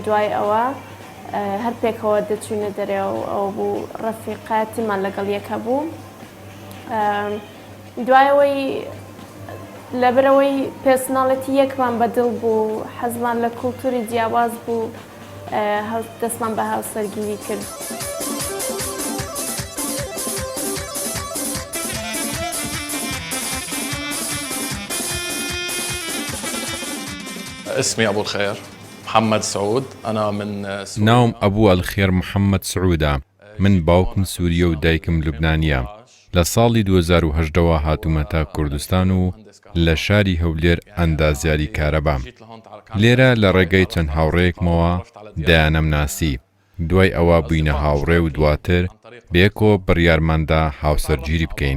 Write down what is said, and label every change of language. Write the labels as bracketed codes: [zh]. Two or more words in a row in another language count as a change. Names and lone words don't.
[ckb] دوای ئەوە هەر پێکەوە دەچوونە دەرێەوە و ئەو بوو ڕەفیقاتیمان لەگەڵ یەکە بوو. دوایەوەی لەبەرەوەی پێرسۆناڵەتی یەکمان بەدڵ بوو، حەزمان لە کولتوری جیاواز بوو، دەستمان بە هاوسەرگیری کرد. [ar] اسمي أبو الخير محمد سعود. أنا من سوريا. [ckb] ناوم أبو الخير محمد سعودة. من باوكم سوريا و دایکم لوبنانیە. لە ساڵی 2018 هاتوومەتە کوردستان و لە شاری هەولێر ئەندازیاری کارەبا. لێرە لە ڕێگەی چەند هاوڕێیەکمەوە دایانەم ناسی. دوای ئەوە بووینە هاوڕێ و دواتر بێکۆ بڕیارماندا هاوسەرگیری بکەین.